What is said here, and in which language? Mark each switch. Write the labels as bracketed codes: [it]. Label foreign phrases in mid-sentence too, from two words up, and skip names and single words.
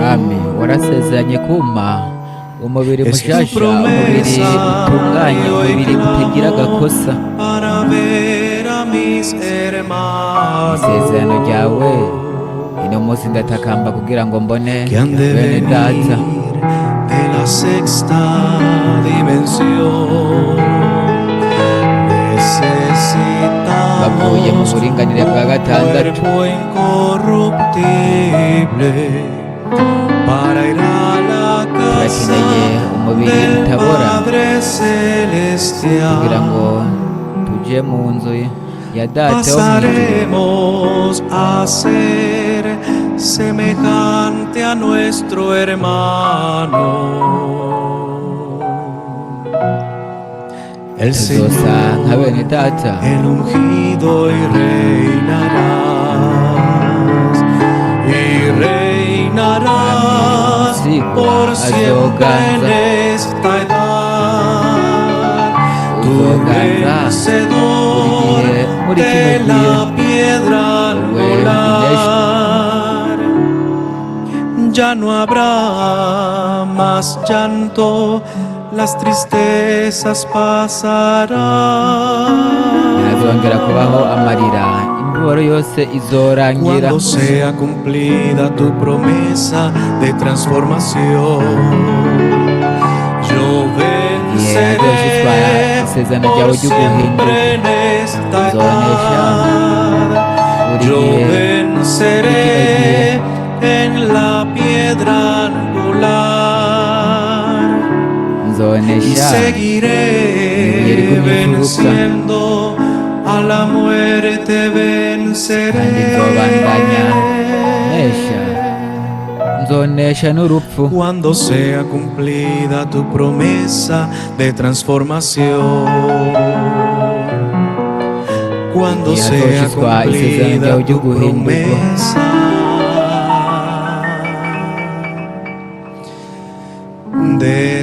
[rn] Mwami warasezeranye kumpa umubiri [es] Es tu [rn] mushasha, umubiri [es] promesa [rn] utunganye, [es] y hoy [rn] umubiri utagira agakosa. [es] clamo para ver a mis hermanos [rn] Isezerano ryawe uno munsi ndatakamba kugira ngo mbone [es] que han de [rn] bene data [es] venir de la sexta dimensión. [rn] bavuye mu [es] Necesitamos [rn] buringanire bwa [es] un [rn] gatandatu. [es] cuerpo incorruptible para ir a la casa [rn] turakeneye umubiri [es] del [rn] utabora [es] Padre [rn] kugira [es] Celestial. [rn] ngo tuje mu nzu ya data wo mu ijuru. [es] Pasaremos a ser semejante a nuestro hermano. El [rn] tuzosa nka [es] Señor, [rn] bene data. [es] el ungido y reinarás por siempre en esta edad. Tu vencedor de la piedra angular. Ya no habrá más llanto, las tristezas pasarán. [rn] ntihazongera kubaho amarira, imibabaro yose izorangira. [es] Cuando sea cumplida tu promesa de transformación, yo venceré [rn] isezerano ryawe [es] por [rn] ryo [es] siempre [rn] guhindura. [es] en esta [rn] Zonesha [es] edad. [rn] buri [es] Yo [rn] gihe, [es] venceré en la piedra angular y [rn] nzonesha [es] seguiré [rn] ibuye rigumye imfuruka. [es] venciendo a la muerte [rn] kandi nzobandanya nesha [es] venceré. [rn] nzonesha n'urupfu [es] Cuando sea cumplida tu promesa de transformación. Cuando [rn] Igihe [es] sea [rn] hazoshitswa isezerano [es] cumplida [rn] ryawe ryo [es] tu [rn] guhindurwa [es] promesa de